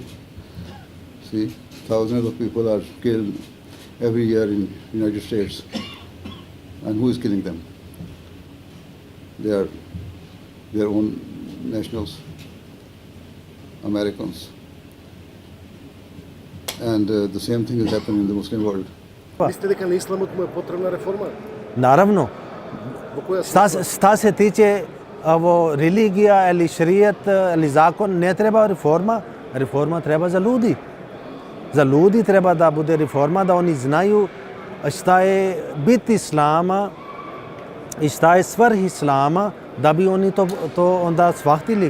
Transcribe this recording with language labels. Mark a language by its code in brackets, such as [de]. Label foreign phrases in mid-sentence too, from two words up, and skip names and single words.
[en] See, thousands of people are killed every year in United States, and who is killing them? They are their own nationals, Americans. And the same thing is happening in the Muslim world. [mk] Мислите дека на исламот му е потребна реформа? [bs] Naravno, [mk] Во која смисла? [bs] šta se tiče religija ili šrijet ili zakon, ne treba reforma, reforma treba za ljudi. Za ljudi treba da bude reforma, da oni znaju šta je bit islama i šta je svrh islama, da bi oni to onda shvatili.